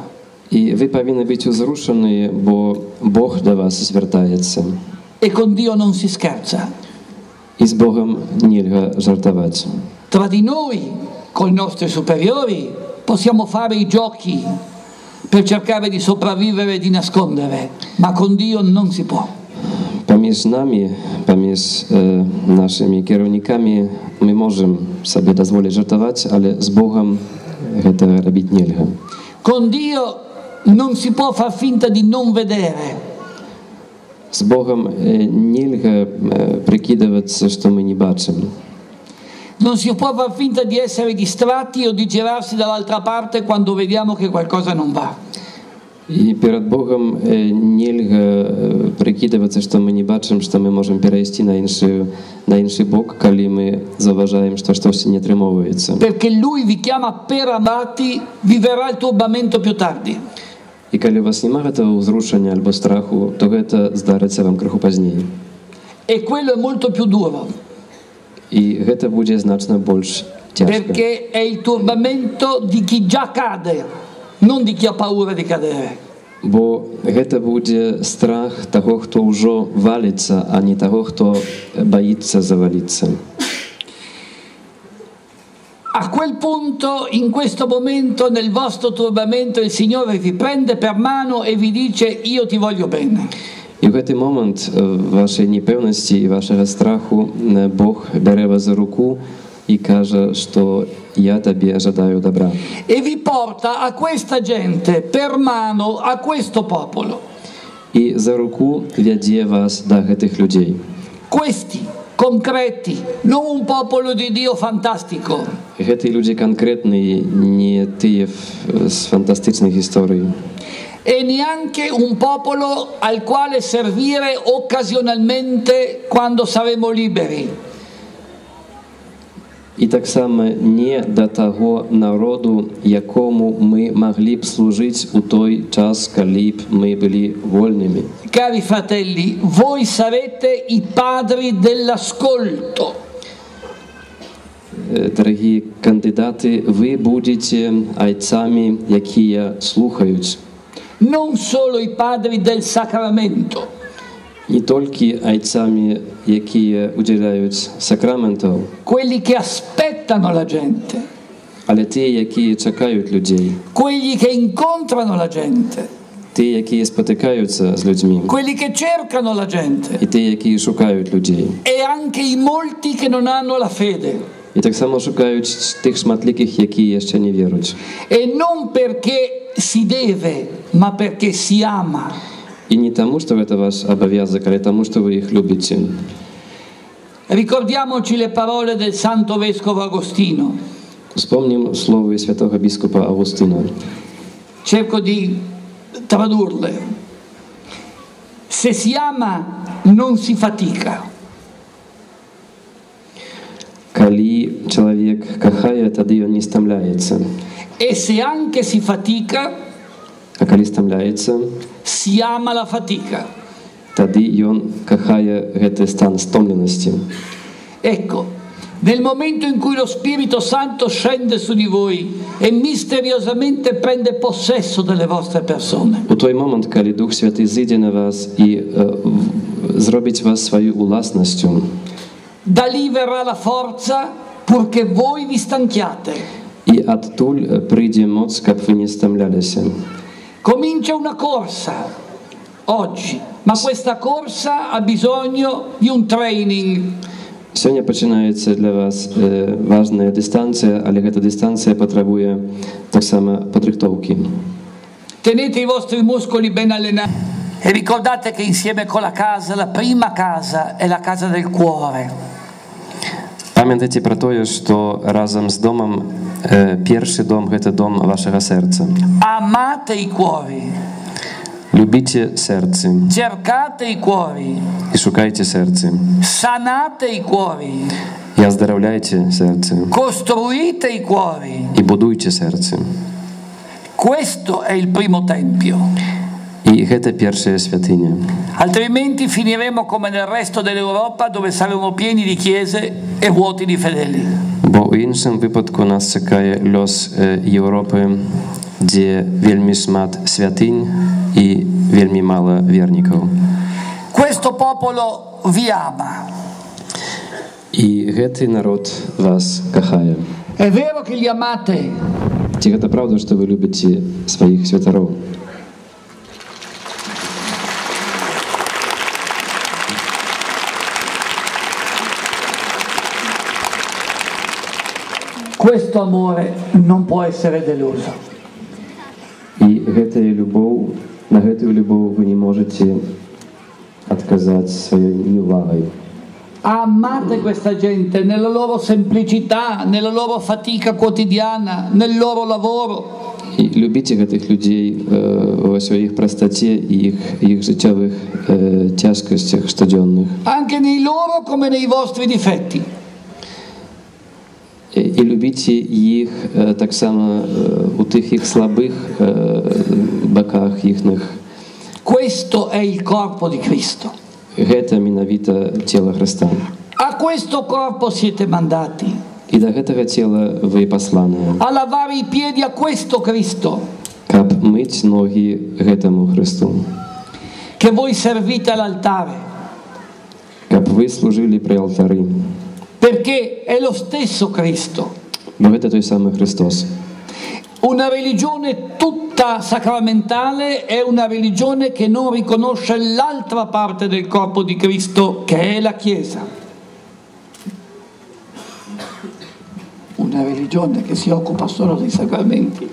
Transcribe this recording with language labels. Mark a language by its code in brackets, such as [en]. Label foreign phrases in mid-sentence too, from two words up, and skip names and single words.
[be] І ви павінны быць узрушаныя, бо Бог да вас звяртаецца. [it] E con Dio non si scherza. [be] І з Богом нельга жартаваць. [it] Tra di noi, con i nostri superiori, possiamo fare i giochi per cercare di sopravvivere e di nascondere, ma con Dio non si può. [be] Паміж намі, паміж нашымі кіраўнікамі мы можам сабе дазволіць жартаваць, але з Богом гэта рабіць нельга. [it] Con Dio non si può far finta di non vedere. [be] З Богом нельга прикидывацца, што мы не бачым. [it] Non si può far finta di essere distratti o di girarsi dall'altra parte quando vediamo che qualcosa non va. [be] І перад Богом нельга прикидывацца, што мы не бачым, што мы можам перайсці на іншы бок, калі мы заўважаем, што штосьці не атрымоўваецца. [it] Perché Lui vi chiama per amati, vi verrà il turbamento più tardi. [be] І калі у вас няма гэтага ўзрушання альбо страху, то гэта здарыцца вам крыху пазней. [it] E quello è molto più duro. [be] І гэта будзе значна больш цяжка. [it] Perché è il turbamento di chi già cade, non di chi ha paura di cadere. [be] Бо гэта будзе страх таго, хто ўжо валіцца, а не таго, хто баіцца заваліцца. [it] A quel punto, in questo momento, nel vostro turbamento, il Signore vi prende per mano e vi dice: io ti voglio bene. [be] І в гэты момант вашай непэўнасці і вашага страху Бог бярэ вас за руку і кажа, што я табе жадаю добра. [it] E vi porta a questa gente per mano, a questo popolo. [be] І за руку вядзе вас да гэтых людзей. [it] Questi concreti, non un popolo di Dio fantastico. [be] Гэтыя людзі канкрэтныя, не тыя з фантастычных гісторый. [it] E neanche un popolo al quale servire occasionalmente quando saremo liberi. [be] І таксама не да таго народу, якому мы маглі б служыць у той час, калі б мы былі вольнымі. [it] Cari fratelli, voi sarete i padri dell'ascolto. [be] Дарагі кандидати, ви будете айцамі, якія слухаюць. [it] Non solo i padri del sacramento. [be] Не толькі айцамі, якія удзяляюць сакраментаў, [it] Quelli che aspettano la gente. [be] але тыя, якія чакаюць людзей, [it] Quelli che incontrano la gente. [be] тыя, якія спатыкаюцца з людзьмі, [it] Quelli che cercano la gente. [be] і тыя, якія шукаюць людзей. [it] E anche i molti che non hanno la fede. [be] І таксама шукаюць тых шматлікіх, якія яшчэ не веруць. [it] E non perché si deve, ma perché si ama. [be] І не таму, што гэта ваш абавязак, але таму, што вы іх любіце. [it] Ricordiamoci le parole del santo vescovo Agostino. [be] Успомнім словы святого біскупа Августина. [it] Cerco di tradurle. Se si ama non si fatica. [be] Калі чалавек кахае, тады ён не стамляецца. [it] E se anche si fatica, [be] А калі стамляецца, [it] si ama la fatica. [be] тады ён кахае гэты стан стомленасці. [it] Ecco, nel momento in cui lo Spirito Santo scende su di voi e misteriosamente prende possesso delle vostre persone. [be] У той момент, калі Дух Святы зійде на вас і зробить вас свою уласнасцю, [it] Da lì verrà la forza purché voi vi stanchiate. [be] і адтуль прыйдзе моц, каб вы не стамляліся. [it] Comincia una corsa oggi, ma questa corsa ha bisogno di un training. [be] Сёння пачынаецца для вас важная дыстанцыя, але гэта дыстанцыя патрабуе таксама падрыхтоўкі. [it] Tenete i vostri muscoli ben allenati e ricordate che insieme con la casa, la prima casa è la casa del cuore. [be] Памятайце пра тое, што разам з домам першы дом гэта дом вашага сэрца. [it] Amate i cuori, [be] Любіце сэрцы [it] cercate i cuori, [be] і шукайце сэрцы. [it] sanate i cuori, [be] І аздараўляйце сэрцы [it] costruite i cuori. [be] і будуйце сэрцы. [it] Questo è il primo tempio. [be] І гэта першая святыня. [it] Altrimenti finiremo come nel resto dell'Europa, dove saremo pieni di chiese e vuoti di fedeli. [be] Бо ў іншым выпадку нас чакае лёс Еўропы, дзе вельмі шмат святынь і вельмі мала вернікаў. [it] Questo popolo vi ama. [be] І гэты народ вас кахае. [it] È vero che li amate, [be] Ці гэта праўда, што вы любіце сваіх святароў? [it] questo amore non può essere deluso. [be] І гэтая любоў, на гэтую любоў вы не можете адказаць сваёй неувагай. [it] Amate questa gente nella loro semplicità, nella loro fatica quotidiana, nel loro lavoro. [be] І любіце гэтых людзей ва сваіх прастаце і іх жыццёвых цяжкасцях штодзённых. [it] Anche nei loro come nei vostri difetti. [be] І любіце іх таксама у тых іх слабых баках іхных. [it] Questo è il corpo di Cristo. [be] Гэта менавіта цела Хрыста. [it] A questo corpo siete mandati. [be] І да гэтага цела вы пасланыя, [it] A lavare i piedi a questo Cristo. [be] каб мыць ногі гэтаму Хрысту, [it] Che voi servite all'altare. [be] каб вы служылі пры алтары. [it] Perché è lo stesso Cristo. [be] Бо гэта той самы Христос. [it] Una religione tutta sacramentale è una religione che non riconosce l'altra parte del corpo di Cristo, che è la Chiesa. Una religione che si occupa solo dei sacramenti.